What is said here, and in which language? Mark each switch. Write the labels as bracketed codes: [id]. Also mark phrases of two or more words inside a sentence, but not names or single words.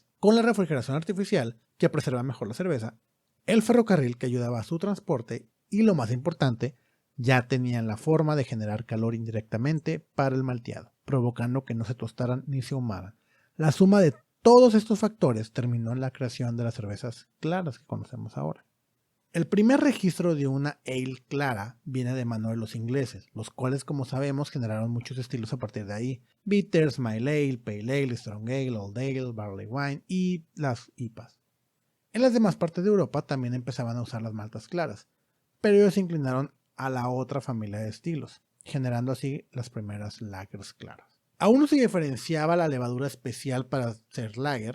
[es] Con la refrigeración artificial, que preserva mejor la cerveza, el ferrocarril que ayudaba a su transporte y, lo más importante, ya tenían la forma de generar calor indirectamente para el malteado, provocando que no se tostaran ni se ahumaran. La suma de todos estos factores terminó en la creación de las cervezas claras que conocemos ahora. El primer registro de una ale clara viene de mano de los ingleses, los cuales, como sabemos, generaron muchos estilos a partir de ahí: [en] bitters, mild ale, pale ale, strong ale, old ale, barley wine [es] y las IPAs. En las demás partes de Europa también empezaban a usar las maltas claras, pero ellos se inclinaron a la otra familia de estilos, generando así las primeras lagers claras. Aún no se diferenciaba la levadura especial para hacer lager.